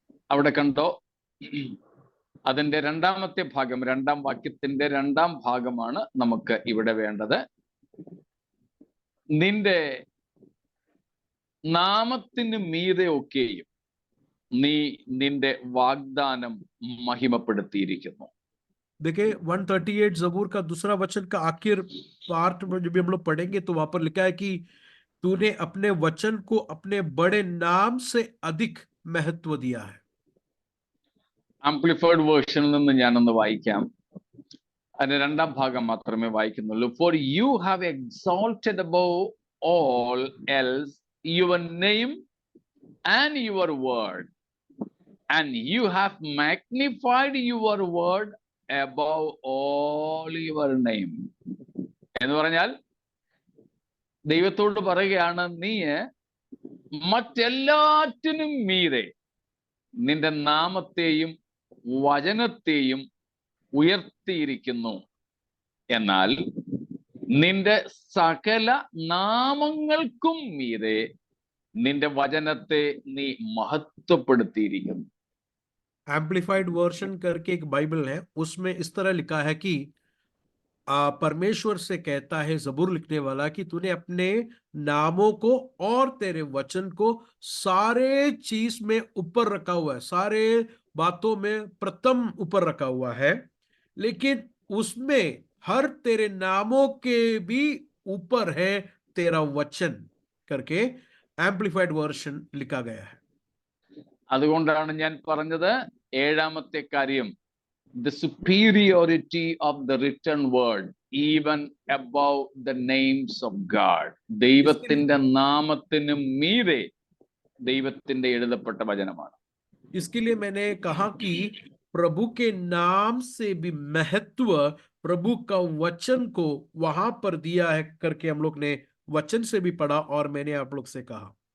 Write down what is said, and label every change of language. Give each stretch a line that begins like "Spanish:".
Malayalam: അവിടെ കണ്ടോ, അതിന്റെ രണ്ടാമത്തെ ഭാഗം, രണ്ടാം വാക്യത്തിന്റെ രണ്ടാം ഭാഗമാണ് നമുക്ക് ഇവിടെ വേണ്ടത്. നിന്റെ നാമത്തിന് മീതെ ഒക്കെയും നീ നിന്റെ വാഗ്ദാനം മഹിമപ്പെടുത്തിയിരിക്കുന്നു.
Hindi: देखिए 138 जबूर का दूसरा वचन का आखिर पार्ट में जब हम लोग पढ़ेंगे तो वहां पर लिखा है कि तूने अपने वचन को अपने बड़े नाम से अधिक महत्व दिया है।
Malayalam: ആംപ്ലിഫൈഡ് വേർഷനിൽ നിന്ന് ഞാനൊന്ന് വായിക്കാം. അതിന്റെ രണ്ടാം ഭാഗം മാത്രമേ വായിക്കുന്നുള്ളൂ.
English: For you have exalted above all else your name and your word, and you have magnified your word above all your name.
Malayalam: എന്ന് പറഞ്ഞാൽ ദൈവത്തോട് പറയുകയാണ്, നീ മറ്റെല്ലാറ്റിനും മീതെ നിന്റെ നാമത്തെയും വചനത്തെയും ഉയർത്തിയിരിക്കുന്നു. എന്നാൽ നിന്റെ സകല നാമങ്ങൾക്കും മീതെ നിന്റെ വചനത്തെ നീ മഹത്വപ്പെടുത്തിയിരിക്കുന്നു.
Hindi: एम्पलीफाइड वर्शन करके एक बाइबल है, उसमें इस तरह लिखा है कि परमेश्वर से कहता है जबूर लिखने वाला कि तूने अपने नामों को और तेरे वचन को सारे चीज में ऊपर रखा हुआ है, सारे बातों में प्रथम ऊपर रखा हुआ है, लेकिन उसमें हर तेरे नामों के भी ऊपर है तेरा वचन करके एम्पलीफाइड वर्शन लिखा गया है।
Malayalam: അതുകൊണ്ടാണ് ഞാൻ പറഞ്ഞത്, ഏഴാമത്തെ കാര്യം,
English: the superiority of the written word even above the names of God.
Malayalam: ദൈവത്തിന്റെ നാമത്തിന് മീതെ ദൈവത്തിന്റെ എഴുതപ്പെട്ട വചനമാണ്.
Hindi: इसके लिए मैंने कहा कि प्रभु के नाम से भी महत्व प्रभु का वचन को वहां पर दिया है करके हम लोग ने वचन से भी पढ़ा और मैंने आप लोग से कहा।